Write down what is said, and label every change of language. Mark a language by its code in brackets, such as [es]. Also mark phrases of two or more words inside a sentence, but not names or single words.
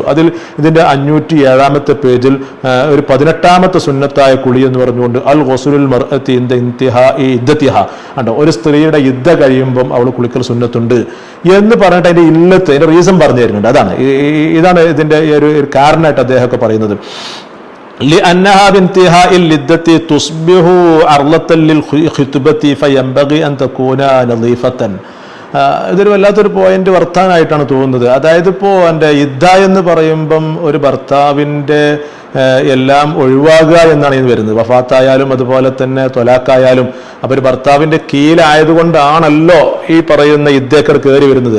[ml] ഇതിന്റെ 507-ാമത്തെ പേജിൽ ഒരു 18-ാമത്തെ സുന്നത്തായ കുളി എന്ന് പറഞ്ഞുകൊണ്ട് [ar] الغسل المرأة عند انتهاء عدتها, [ml] ഉണ്ടോ, ഒരു സ്ത്രീയുടെ ഇദ്ദ കഴിയുമ്പം അവൾ കുളിക്കൽ സുന്നത്തുണ്ട് എന്ന് പറഞ്ഞിട്ട് അതിന്റെ ഇല്ലത്ത്, അതിന്റെ റീസൺ പറഞ്ഞു തരുന്നുണ്ട്. ഇതാണ് ഇതിന്റെ ഒരു കാരണമായിട്ട് അദ്ദേഹമൊക്കെ പറയുന്നത്. [ar] لأنها بانتهاء العدة تصبح عرضة للخطبة فينبغي أن تكون نظيفة. [ml] ഇതൊരു വല്ലാത്തൊരു പോയിന്റ് വർത്താനായിട്ടാണ് തോന്നുന്നത്. അതായത് ഇപ്പോൾ എൻ്റെ ഇദ്ദ എന്ന് പറയുമ്പം ഒരു ഭർത്താവിൻ്റെ എല്ലാം ഒഴിവാകുക എന്നാണ് ഇത് വരുന്നത്. വഫാത്തായാലും അതുപോലെ തന്നെ തൊലാക്കായാലും. അപ്പൊ ഒരു ഭർത്താവിന്റെ കീഴിലായതുകൊണ്ടാണല്ലോ ഈ പറയുന്ന ഇദ്ദക്കർ കയറി വരുന്നത്.